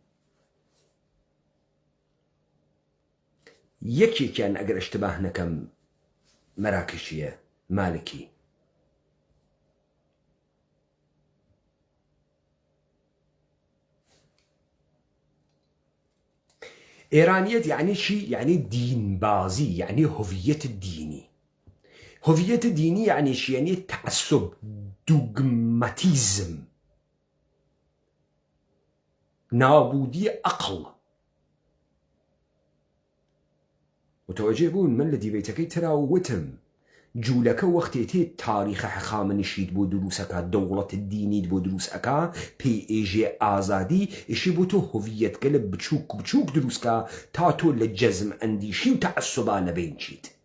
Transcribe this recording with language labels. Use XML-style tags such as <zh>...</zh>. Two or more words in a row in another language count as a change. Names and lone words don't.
<sdh>یەکێکیان ئەگەر ئەشتباه نەکەم مەراکشیە، مالکی.</sdh> <fa>ئێرانیەت یعنی چی؟ یعنی دینبازی، یعنی هویەت دینی. هویەت دینی یعنی چی؟ یعنی تعصب، دوگمەتیزم، نابودی عەقڵ.</fa> <sdh>متوجه بوون من لە دیبەیتەکەی ترا وتم جوولەکە وەختێ تێ تاریخە حەخامە نشید بۆ دروستەکە، دەوڵەت دینیت بۆ دروستەکە، پێی ئێژێ ئازادی ئیشی بۆ تۆ هویەتگەلە بچووک بچووک دروستکە تا تۆ لە جەزم ئەندیشی و تەعەسسوبا نەبینچیت.</sdh>